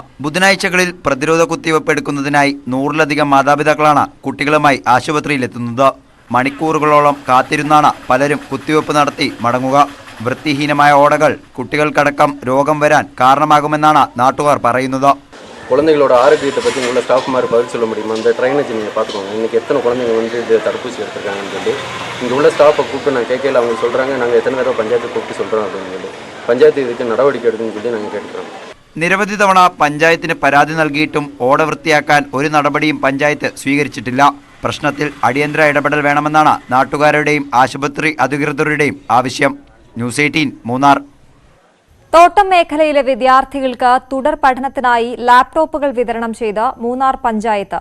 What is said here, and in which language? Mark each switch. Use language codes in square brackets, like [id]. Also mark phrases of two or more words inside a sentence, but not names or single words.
[ml] ബുധനാഴ്ചകളിൽ പ്രതിരോധ കുത്തിവയ്പ് എടുക്കുന്നതിനായി 100-ലധികം മാതാപിതാക്കളാണ് കുട്ടികളുമായി ആശുപത്രിയിലെത്തുന്നത്. മണിക്കൂറുകളോളം കാത്തിരുന്നാണ് പലരും കുത്തിവയ്പ് നടത്തി മടങ്ങുക. വൃത്തിഹീനമായ ഓടകൾ കുട്ടികൾക്കടക്കം രോഗം വരാൻ കാരണമാകുമെന്നാണ് നാട്ടുകാർ പറയുന്നത്. [ta] குழந்தைகளோட ஆரோக்கியத்தை பற்றி உள்ள ஸ்டாஃப் மாதிரி பதில் சொல்ல முடியுமா? அந்த ட்ரைனேஜ் நீங்கள் பார்த்துக்கோங்க. இன்றைக்கி எத்தனை குழந்தைங்க வந்து இது தடுப்பூசி எடுத்துருக்காங்கன்னு சொல்லி இங்கே உள்ள ஸ்டாஃபை கூப்பிட்டு நான் கேட்கல. அவங்க சொல்கிறாங்க நாங்கள் எத்தனை தடவை பஞ்சாயத்தை கூப்பிட்டு சொல்கிறோம் அப்படின்னு சொல்லி [ml] പഞ്ചായത്ത് ഇതിക്ക് നടപടിക്ക് എടുക്കുമെന്ന് [ta] சொல்லி [ml] ഞങ്ങൾ കേട്ടിട്ടുണ്ട്. നിരവധി തവണ പഞ്ചായത്തിന് പരാതി നൽകിയിട്ടും ഓട വൃത്തിയാക്കാൻ ഒരു നടപടിയും പഞ്ചായത്ത് സ്വീകരിച്ചിട്ടില്ല. പ്രശ്നത്തിൽ അടിയന്തര ഇടപെടൽ വേണമെന്നാണ് നാട്ടുകാരുടെയും ആശുപത്രി അധികൃതരുടെയും ആവശ്യം. ന്യൂസ് 18 മൂന്നാർ. തോട്ടം മേഖലയിലെ വിദ്യാർത്ഥികൾക്ക് തുടർ പഠനത്തിനായി ലാപ്ടോപ്പുകൾ വിതരണം ചെയ്ത് മൂന്നാർ പഞ്ചായത്ത്.